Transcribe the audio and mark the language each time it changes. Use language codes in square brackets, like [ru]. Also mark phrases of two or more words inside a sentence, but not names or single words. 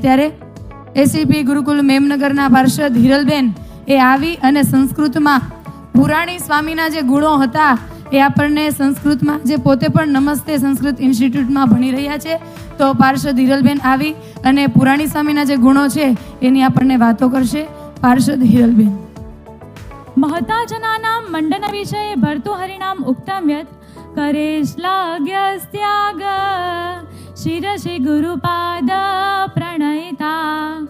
[gu] ત્યારે એસીપી ગુરુકુલ મેમનગરના પાર્ષદ હિરલબેન એ આવી અને સંસ્કૃતમાં પુરાણી સ્વામીના જે ગુણો હતા એ આપણને સંસ્કૃતમાં, જે પોતે પણ નમસ્તે સંસ્કૃત ઇન્સ્ટિટ્યૂટમાં ભણી રહ્યા છે, તો પાર્ષદ હિરલબેન આવી અને પુરાણી સ્વામીના જે ગુણો છે એની આપણને વાતો કરશે. પાર્ષદ હિરલબેન. [sa] महता जनानां मंडन विषये भर्तृहरिणाम उक्तं यत् करे श्लाघ्यस्त्याग शिरसि गुरुपाद प्रणयिता